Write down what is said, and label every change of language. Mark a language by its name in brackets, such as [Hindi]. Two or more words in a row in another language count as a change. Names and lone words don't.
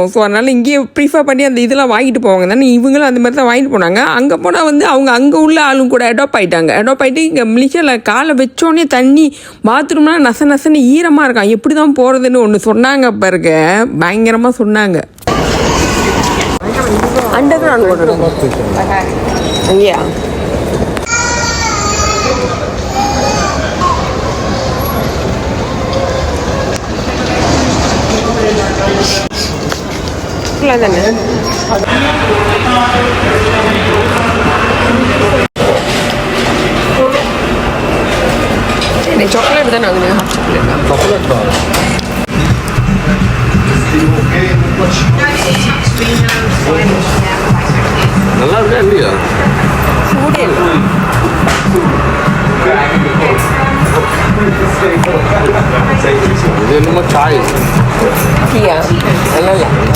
[Tamil] ஸோ அதனால் இங்கேயே ப்ரிஃபர் பண்ணி அந்த இதெல்லாம் வாங்கிட்டு போவாங்க தானே. இவங்களும் அந்த மாதிரி தான் வாங்கிட்டு போனாங்க. அங்கே போனால் வந்து அவங்க அங்கே உள்ள ஆளும் கூட அடாப்ட் ஆகிட்டு இங்கே மலேசியாவில் காலை வச்சோடனே தண்ணி பாத்ரூம்லாம் நசன்னு ஈரமாக இருக்கான். எப்படி தான் போகிறதுன்னு ஒன்று சொன்னாங்க பாருங்க, பயங்கரமாக சொன்னாங்க. [English] Underground water. Yeah. [Malay] Kelihatan ya? Ini coklat dan angin. Coklat bar. [Tamil] நல்லா இருக்கா இல்லையா? இது என்னமோ சாய் டீயா நல்லா இல்லை.